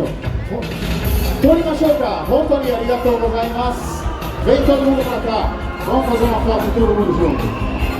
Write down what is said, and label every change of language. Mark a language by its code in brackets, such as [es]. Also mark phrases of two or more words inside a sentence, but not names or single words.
[ja] Torimashouka, Hontoni arigatou gozaimasu. [pt] Vem todo mundo pra cá. Vamos fazer uma foto todo mundo junto.